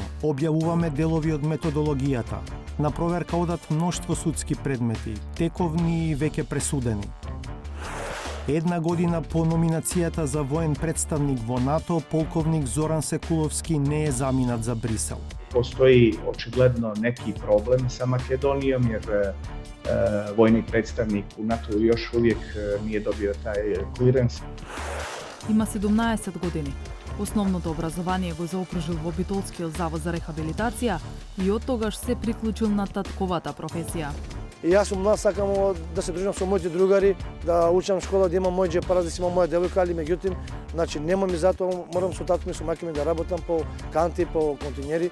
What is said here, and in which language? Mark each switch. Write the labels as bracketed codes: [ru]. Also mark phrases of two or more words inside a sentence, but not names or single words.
[mk] Објавуваме делови од методологијата. На проверка одат мноштво судски предмети, тековни и веќе пресудени. Една година по номинацијата за воен представник во НАТО, полковник Зоран Секуловски не е заминат за Брисел. Постои очигледно [sr] неки проблем sa Makedonijom jer vojni predstavnik u NATO još uvijek nije dobio taj clearance. [mk] Има 17 години. Основното образование го заокружил во Битолскиот завод за рехабилитација и од тогаш се приклучил на татковата професија. И јас сум млад, сакам да се дружам со моите другари, да учам школа, да имам мој џепараз, да си имам моја девојка, али меѓутоа, значи немам и затоа морам со татко ми, со мајка ми да работам по канти, по континери.